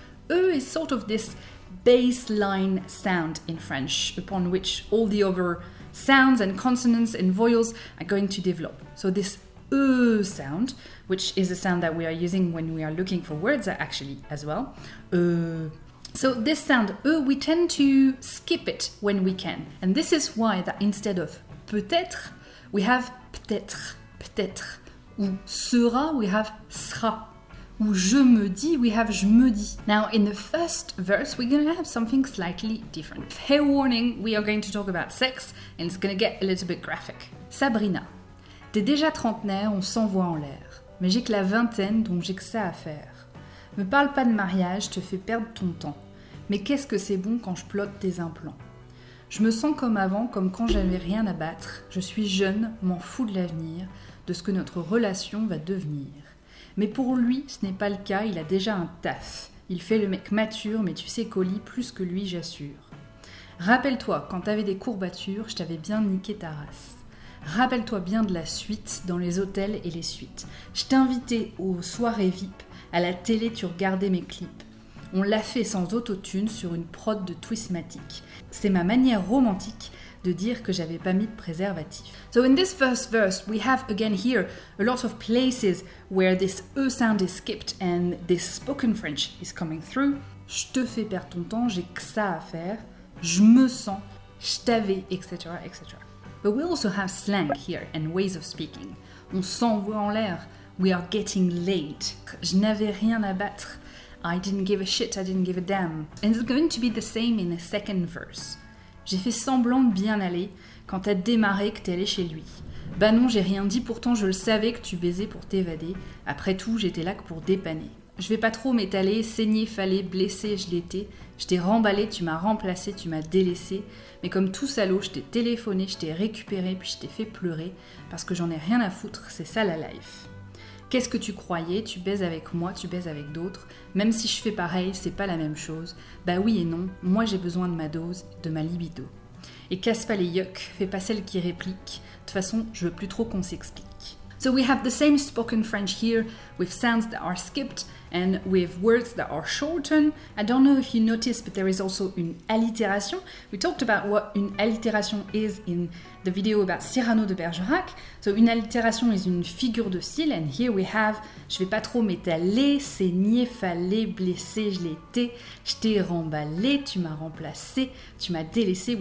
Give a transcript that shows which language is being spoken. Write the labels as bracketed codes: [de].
[en] E is sort of this baseline sound in French, upon which all the other sounds and consonants and vowels are going to develop. So this sound, which is a sound that we are using when we are looking for words actually as well. So this sound, we tend to skip it when we can. And this is why that instead of peut-être, we have peut-être, peut-être. [fr] Ou sera, [en] we have [fr] sera. Ou je me dis, we have je me dis. [en] Now in the first verse, we're going to have something slightly different. Fair warning, we are going to talk about sex and it's going to get a little bit graphic. [fr] Sabrina. T'es déjà trentenaire, on s'envoie en l'air. Mais j'ai que la vingtaine, donc j'ai que ça à faire. Me parle pas de mariage, te fais perdre ton temps. Mais qu'est-ce que c'est bon quand je plotte tes implants. Je me sens comme avant, comme quand j'avais rien à battre. Je suis jeune, m'en fous de l'avenir, de ce que notre relation va devenir. Mais pour lui, ce n'est pas le cas, il a déjà un taf. Il fait le mec mature, mais tu sais qu'au lit, plus que lui, j'assure. Rappelle-toi, quand t'avais des courbatures, je t'avais bien niqué ta race. Rappelle-toi bien de la suite dans les hôtels et les suites. Je t'invitais aux soirées VIP, à la télé tu regardais mes clips. On l'a fait sans autotune sur une prod de Twistmatic. C'est ma manière romantique de dire que j'avais pas mis de préservatif. [en] So in this first verse, we have again here a lot of places where this E sound is skipped and this spoken French is coming through. [fr] Je te fais perdre ton temps, j'ai que ça à faire. Je me sens, je t'avais, etc., etc. [en] But we also have slang here and ways of speaking. [fr] On s'envoie en l'air. [en] We are getting late. [fr] Je n'avais rien à battre. [en] I didn't give a shit, I didn't give a damn. And it's going to be the same in the second verse. [fr] J'ai fait semblant de bien aller quand t'as démarré que t'es allé chez lui. Bah non, j'ai rien dit, pourtant je le savais que tu baisais pour t'évader. Après tout, j'étais là que pour dépanner. Je vais pas trop m'étaler, saigner, fallait, blessé, je l'étais. Je t'ai remballé, tu m'as remplacé, tu m'as délaissé. Mais comme tout salaud, je t'ai téléphoné, je t'ai récupéré, puis je t'ai fait pleurer. Parce que j'en ai rien à foutre, c'est ça la life. Qu'est-ce que tu croyais? Tu baises avec moi, tu baises avec d'autres. Même si je fais pareil, c'est pas la même chose. Bah oui et non, moi j'ai besoin de ma dose, de ma libido. Et casse pas les yucks, fais pas celle qui réplique. De toute façon, je veux plus trop qu'on s'explique. [en] So we have the same spoken French here with sounds that are skipped and with words that are shortened. I don't know if you noticed, but there is also une allitération. We talked about what une allitération is in the video about Cyrano de Bergerac. [fr] So une allitération is une figure de style, [en] and here we have, [fr] je vais pas trop m'étaler, saigner, fallait, blessé, je l'ai été, je t'ai remballé, tu m'as remplacé, tu m'as délaissé.